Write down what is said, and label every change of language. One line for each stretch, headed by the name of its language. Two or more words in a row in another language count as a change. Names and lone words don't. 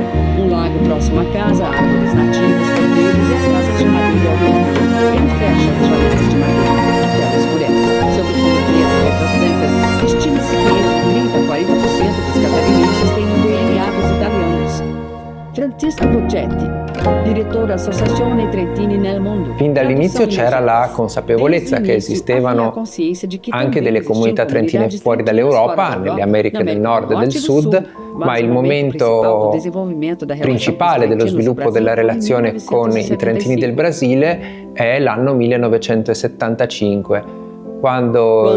Portuguese: Um lago próximo à casa, árvores nativas, cordeiros e as casas de madeira ao longe. Ele fecha as janelas de madeira. A tela escurece. Sobre o fundo preto, letras brancas, estima-se que entre 30% a 40% dos catarinenses têm o DNA dos italianos.
Italian: Francisco Boccetti, direttore Associazione Trentini nel Mondo. Fin dall'inizio c'era la consapevolezza che esistevano anche delle comunità trentine fuori dall'Europa, nelle Americhe del Nord e del Sud, ma il momento principale dello sviluppo della relazione con i trentini del Brasile è l'anno 1975, quando